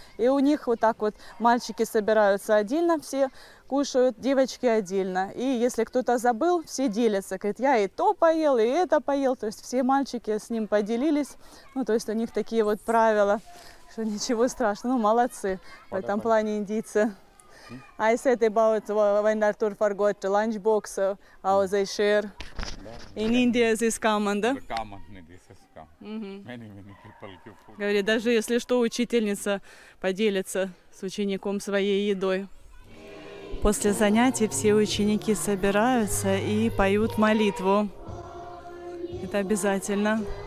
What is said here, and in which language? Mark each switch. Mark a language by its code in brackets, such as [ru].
[ru] И у них вот так вот мальчики собираются отдельно, все кушают, девочки отдельно. И если кто-то забыл, все делятся. Говорит, я и то поел, и это поел. То есть все мальчики с ним поделились. Ну, то есть у них такие вот правила, что ничего страшного. Ну, молодцы в этом плане индийцы. [en] I said about when Artur forgot the lunchbox, how they share. In India this common, да? Many people give food. [ru] Говорит, даже если что, учительница поделится с учеником своей едой. После занятий все ученики собираются и поют молитву. Это обязательно.